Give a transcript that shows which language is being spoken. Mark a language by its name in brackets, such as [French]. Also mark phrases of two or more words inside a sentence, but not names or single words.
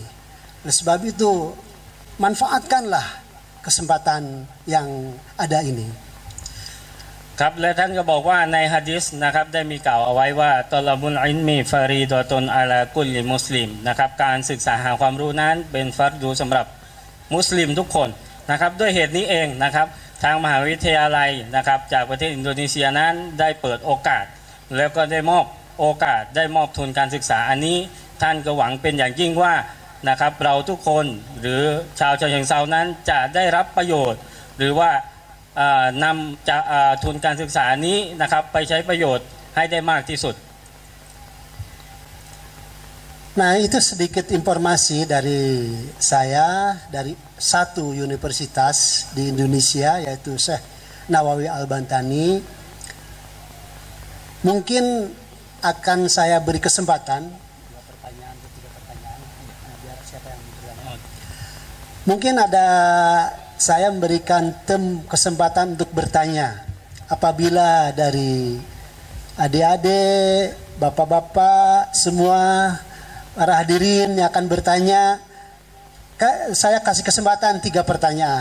[Indonesian] Oleh sebab itu manfaatkanlah kesempatan yang ada ini. [Thai] ครับและท่านก็บอกว่าในหะดีษนะครับได้มีกล่าวเอาไว้ว่า [Arabic] طلب العلم فريضة على كل مسلم [Thai] นะครับการ ศึกษาหาความรู้นั้นเป็นฟัรดูสำหรับมุสลิมทุกคนนะครับด้วยเหตุนี้เองนะครับทางมหาวิทยาลัยนะครับจากประเทศอินโดนีเซียนั้นได้เปิดโอกาสแล้วก็ได้มอบโอกาสได้มอบทุนการศึกษาอันนี้ท่านก็หวังเป็นอย่างยิ่งว่านะครับเราทุกคนหรือชาวฉะเชิงเทรานั้นจะได้รับประโยชน์หรือว่านำจะทุนการศึกษานี้นะครับไปใช้ประโยชน์ให้ได้มากที่สุด [Indonesian] Nah itu sedikit informasi dari saya dari satu universitas di Indonesia yaitu Syekh Nawawi Al-Bantani. Mungkin akan saya beri kesempatan mungkin ada saya memberikan kesempatan untuk bertanya apabila dari adik-adik, bapak-bapak, semua para hadirin yang akan bertanya, saya kasih kesempatan 3 pertanyaan.